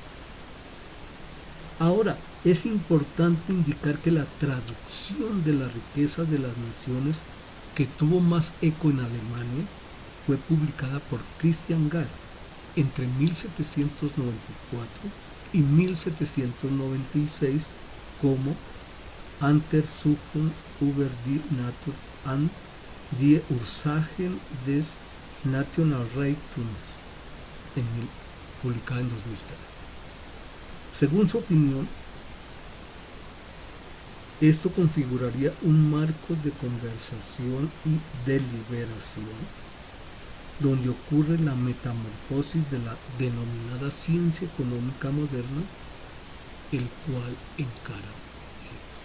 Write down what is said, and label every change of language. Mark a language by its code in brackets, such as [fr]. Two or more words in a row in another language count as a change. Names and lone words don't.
[es] Ahora, es importante indicar que la traducción de la riqueza de las naciones, que tuvo más eco en Alemania, fue publicada por Christian Gard entre 1794 y 1796 como [de] Untersuchung über die Natur und die Ursachen des Nationalreichtums, [es] publicada en 2003. Según su opinión, esto configuraría un marco de conversación y deliberación donde ocurre la metamorfosis de la denominada ciencia económica moderna, el cual encara Hegel.